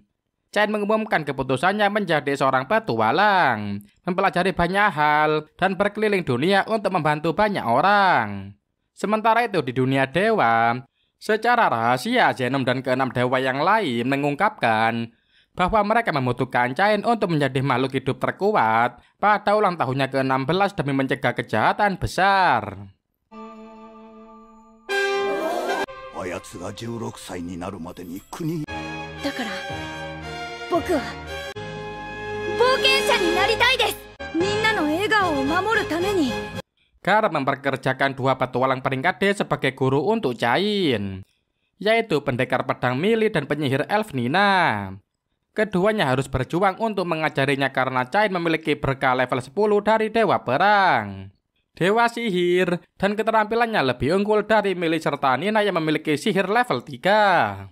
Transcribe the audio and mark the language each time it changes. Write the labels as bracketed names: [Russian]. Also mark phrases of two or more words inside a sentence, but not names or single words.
[Indonesian] Cain mengumumkan keputusannya menjadi seorang petualang, mempelajari banyak hal, dan berkeliling dunia untuk membantu banyak orang. Sementara itu di dunia dewa, secara rahasia Zenom dan keenam dewa yang lain mengungkapkan bahwa mereka membutuhkan Cain untuk menjadi makhluk hidup terkuat pada ulang tahunnya ke-16 demi mencegah kejahatan besar. [Japanese] あやつが16歳になるまでに国だから僕は冒険者になりたいです。みんなの笑顔を守るために。 [Indonesian] Garp memperkerjakan dua petualang peringkat D sebagai guru untuk Cain, yaitu pendekar pedang Mili dan penyihir elf Nina. Keduanya harus berjuang untuk mengajarinya karena Cain memiliki berkah level 10 dari Dewa Perang, Dewa Sihir, dan keterampilannya lebih unggul dari Mili serta Nina yang memiliki sihir level 3.